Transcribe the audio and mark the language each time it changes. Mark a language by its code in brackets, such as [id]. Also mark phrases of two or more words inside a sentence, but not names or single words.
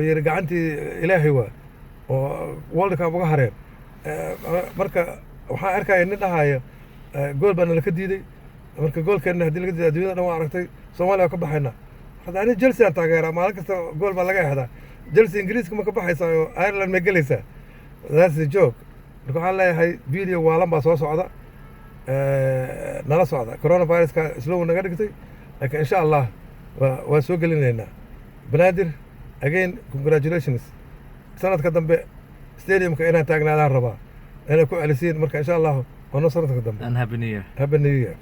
[so] yiri gacantii Ilaahay waa oo World Cup uga hareen marka waxaan arkay nin dhahaya gool baan la ka diiday marka goolkeena hadii laga diiday adduunyada dhan waa aragtay Soomaaliya ka baxayna hadda ani Chelsea aan taageeraa maalin kasta gool baa laga hada Chelsea Ingiriiska ma ka baxaysaa oo Ireland ma galaysaa [en] that's the joke [so] marka waxaan leeyahay video waalan baa soo socda nala socda coronavirus-ka slow naga dhigtay laakiin [ar] إن شاء الله [so] waa soo gelinaynaa Banaadir [en] again congratulations [so] sanadka dambe stadiumka inaan taagnaadaan rabaa inay ku celisiin marka [ar] إن شاء الله [so] waa noo sanadka dambe [en] and happy new year. happy new year